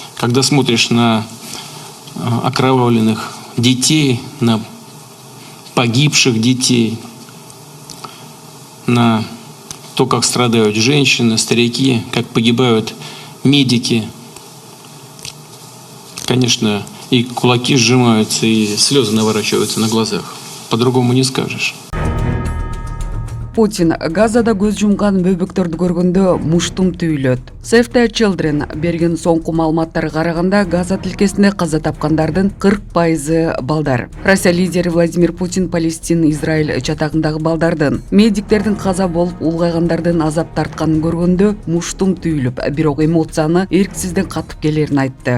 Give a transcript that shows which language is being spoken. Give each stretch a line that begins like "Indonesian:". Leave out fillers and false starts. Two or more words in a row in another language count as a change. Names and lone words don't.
Russian: Когда смотришь на окровавленных детей, на погибших детей, на то, как страдают женщины, старики, как погибают медики, конечно, и кулаки сжимаются, и слезы наворачиваются на глазах. По-другому не скажешь.
Kyrgyz: Путин Газада көз жумган бөбөктөрдү көргөндө муштум түйүлөт. Save the Children берген соңку маалыматтарга караганда Газа тилкесинде каза тапкандардын 40% балдар. Россия лидери Владимир Путин Палестин, Израиль чатагындагы балдардын, медиктердин каза болуп улгайгандардын азап тартканын көргөндө муштум түйүлүп, бирок эмоцияны эрксизден катып келерин айтты.